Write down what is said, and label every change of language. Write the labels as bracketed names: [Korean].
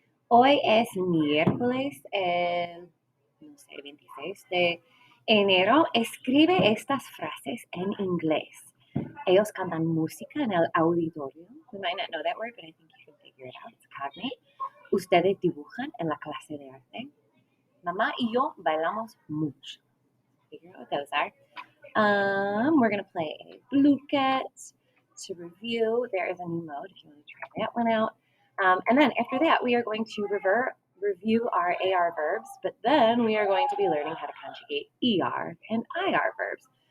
[Spanish] Hoy es miércoles, no sé, 26 de enero. Escribe estas frases en inglés. Ellos cantan música en el auditorio. [English] You might not know that word, but I think you can figure it out. It's cognate. [Spanish] Ustedes dibujan en la clase de arte. Mamá y yo bailamos mucho. [English] Figure out what those are. We're going to play a bluket to review. There is a new mode if you want to try that one out. And then after that, we are going to review our AR verbs, but then we are going to be learning how to conjugate ER and IR verbs.